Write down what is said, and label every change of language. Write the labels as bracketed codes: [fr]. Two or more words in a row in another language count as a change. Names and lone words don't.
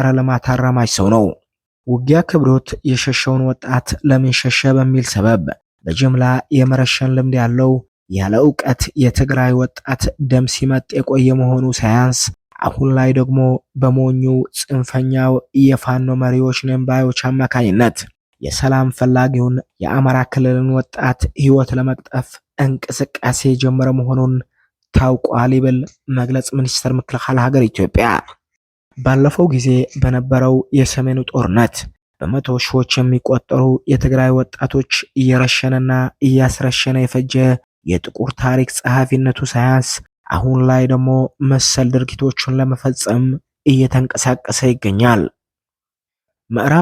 [am] ልማት አራማጅ ሰው ነው። ውጊያ ክብሮት የሸሸውን ወጣት ለምን ሸሸ በሚል ሰበብ በጅምላ የመረሸን ልምድ ያለው ያለ ዕውቀት የትግራይ ወጣት ደም ሲመጥ የቆየ መሆኑ ሳያንስ አሁን ላይ ደግሞ በሞኙ ጽንፈኛው የፋኖ መሪዎች ነንባዮች አማካኝነት የሰላም ፈላጊውን የአማራ ክልልን ወጣት ህይወት ለመቅጠፍ እንቅስቃሴ ጀመረ መሆኑን ታውቋል [ti] ይብል መግለጽ ሚኒስተር ምክልኻል ሃገር ኢትዮጵያ። [am] ባለፈው ጊዜ በነበረው የሰሜኑ ጦርነት በመቶ ሺዎች የሚቆጠሩ የትግራይ ወጣቶች እየረሸነና እያስረሸነ የፈጀ የጥቁር ታሪክ ጸሐፊነቱ ሳያንስ አሁን ላይ ደግሞ መሰል ድርጊቶችን ለመፈጸም እየተንቀሳቀሰ ይገኛል። ምዕራብ